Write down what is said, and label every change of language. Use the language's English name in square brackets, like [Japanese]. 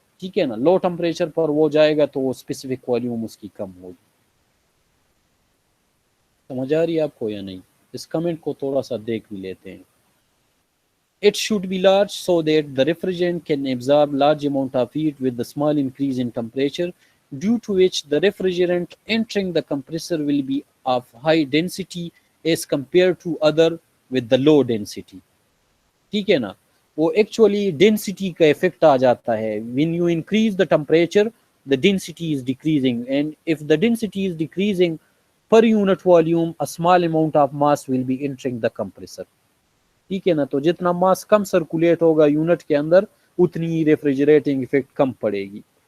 [Hindi] ठीक है ना, लो टेम्परेचर पर वो जाएगा तो वो स्पेसिफिक वॉल्यूम उसकी कम होगी। समझ आ रही है आपको या नहीं? इस कमेंट को थोड़ा सा देख भी लेते हैं। [English] It should be large so that the refrigerant can absorb large amount of heat with the small increase in temperature, due to which the refrigerant entering the compressor will be of high density as compared to other with the low density. [Hindi] ठीक है ना, वो actually density का effect आ जाता है। [English] When you increase the temperature, the density is decreasing, and if the density is decreasing per unit volume, a small amount of mass will be entering the compressor. [Hindi] ठीक है ना, तो जितना मास कम circulate होगा unit के अंदर, उतनी ही रेफ्रिजरेटिंग इफेक्ट कम पड़ेगी।